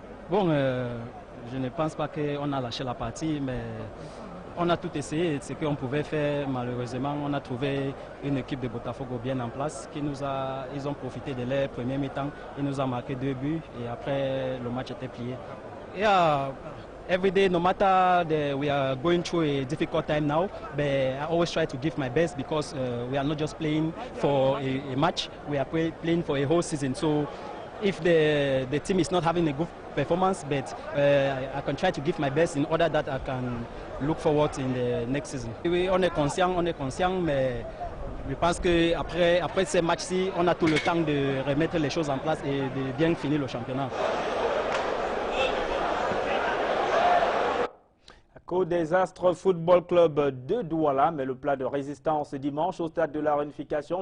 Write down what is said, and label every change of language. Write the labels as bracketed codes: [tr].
[fr] Bon, je ne pense pas qu'on a lâché la partie, mais on a tout essayé. Ce qu'on pouvait faire, malheureusement, on a trouvé une équipe de Botafogo bien en place. Ils ont profité de leur premier mi-temps. Ils nous ont marqué 2 buts et après, le match était plié. [en] Every day, no matter we are going through a difficult time now, but I always try to give my best because we are not just playing for a match, we are playing for a whole season. So if the team is not having a good performance, but I can try to give my best in order that I can look forward in the next season. [fr] Oui, on est conscient, mais je pense qu'après ces matchs-ci, on a tout le temps de remettre les choses en place et de bien finir le championnat. Des Astres Football Club de Douala, mais le plat de résistance dimanche au stade de la Réunification.